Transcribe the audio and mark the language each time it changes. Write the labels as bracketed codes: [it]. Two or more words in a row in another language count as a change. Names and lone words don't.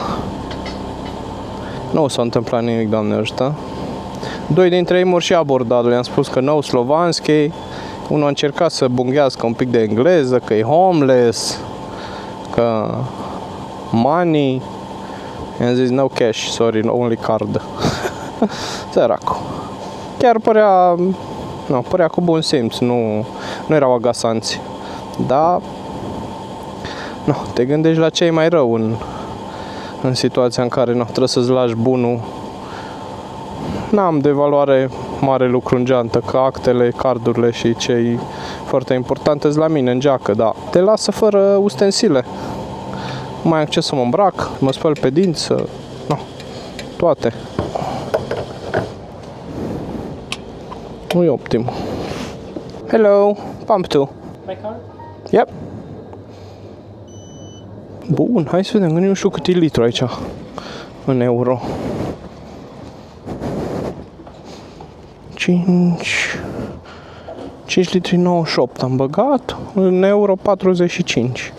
[ro] Nu s-a întâmplat nimic, Doamne ajută. 2 dintre ei m-au și abordat, le-am spus că nou slovanski. Unul a încercat să bunghească un pic de engleză, că e homeless, că money. I-am zis [en] no cash, sorry, only card. [ro] Săracu. Chiar părea cu bun simț, nu erau agasanți. Dar te gândești la ce e mai rău în situația în care trebuie să-ți lași bunul N-am de valoare mare lucru în geantă, că actele, cardurile și cei foarte importante sunt la mine în geacă, da. Te lasă fără ustensile. Mai am acces să mă îmbrac, mă spăl pe dinți, no, toate. Nu e optim. [en] Hello, pump 2. My card? Yep. [ro] Bun, hai să vedem, că nu știu cât e litru aici în euro. 5 litri 98 am băgat, în euro 45.